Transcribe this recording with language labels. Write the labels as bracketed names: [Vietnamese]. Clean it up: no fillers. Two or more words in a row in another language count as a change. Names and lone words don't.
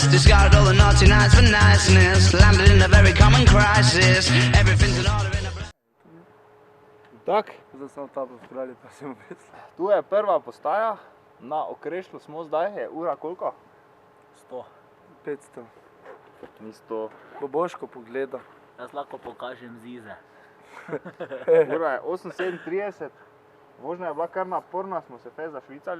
[English] Discarded all the naughty nights for niceness. Landed in a very common crisis. Everything's in order in a... [Slovenian] Tak, zdaj smo ta pospravili, pa se mu vesli. Tu je prva postaja, na Okrešlju smo zdaj, je ura koliko? 100. 500. Ni 100. Bo Boško pogledal. Jaz lahko pokažem zize. Ura je 8:37, vožnja je bila kar naporna, smo se fez zašvicali.